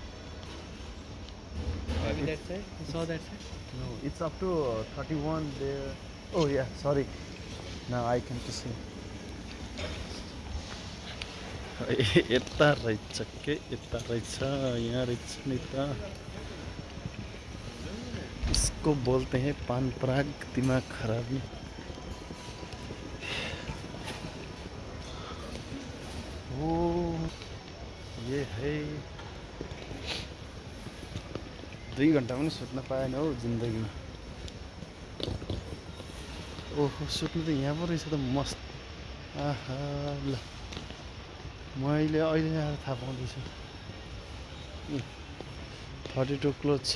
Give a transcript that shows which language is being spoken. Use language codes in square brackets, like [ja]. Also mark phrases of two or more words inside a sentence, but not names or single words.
[en] Maybe that side. You saw that side? No, it's up to 31 there. Oh yeah, sorry. Now I can see. [ne] यता रहेछ के, यता रहेछ, यहाँ रहेछ नि त। [hi] इसको बोलते हैं पान पराग, दिमाग खराबी। ओ ये है। [ne] 2 घन्टा पनि सुत्न पाएन हौ जिन्दगीमा। ओहो, सुत्नु त यहाँ पो रहेछ त मस्त। आहा ल, मैले अहिले आएर थाहा पाउँदैछु। 32 क्लोज छ।